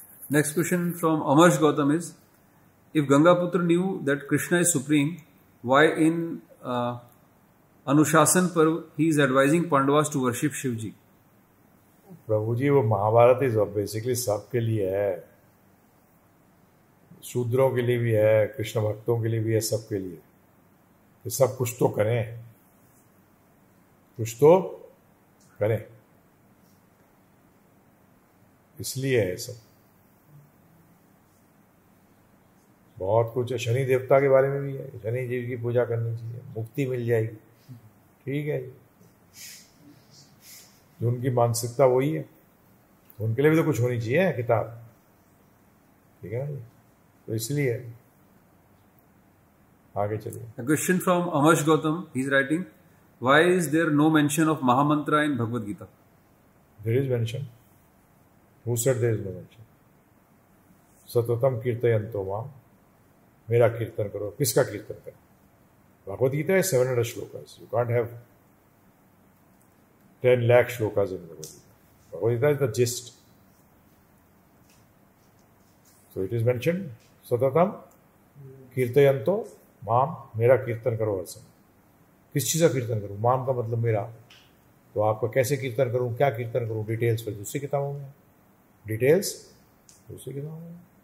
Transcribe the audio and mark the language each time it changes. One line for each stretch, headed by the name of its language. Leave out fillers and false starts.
English: Next question from Amarsh Gautam is, if Gangaputra knew that Krishna is supreme, why in Anushasan Parv he is advising Pandavas to worship Shivji?
Hindi: प्रभु जी वो Mahabharat is basically सबके लिए है, शूद्रों के लिए भी है, कृष्ण भक्तों के लिए भी है, सबके लिए। तो सब कुछ तो करें, कुछ तो करें, इसलिए है सब। बहुत कुछ है, शनि देवता के बारे में भी है, शनि जी की पूजा करनी चाहिए, मुक्ति मिल जाएगी। ठीक है, जो उनकी मानसिकता वही है, तो उनके लिए भी तो कुछ होनी चाहिए किताब। ठीक है ना जी, तो इसलिए आगे चलिए।
English: A question from Amarsh Gautam, he is writing, why is there no mention of Mahamantra in Bhagavad Gita? There is mention. Who said there is no mention?
Sanskrit: सततम कीर्तयन्तो माम,
Hindi: मेरा कीर्तन करो। किसका कीर्तन करें? भगवद गीता है 700 shlokas.
English: You can't have 10 lakh shlokas in Bhagavad Gita. Bhagavad Gita is the gist. So it is mentioned,
Sanskrit: सततम कीर्तयन्तो माम,
Hindi: मेरा कीर्तन करो हर समय। किस चीज़ का कीर्तन करूँ? माम का मतलब मेरा। तो आपको कैसे कीर्तन करूँ, क्या कीर्तन करूँ, डिटेल्स फिर दूसरी किताबों में, डिटेल्स दूसरी किताबों में।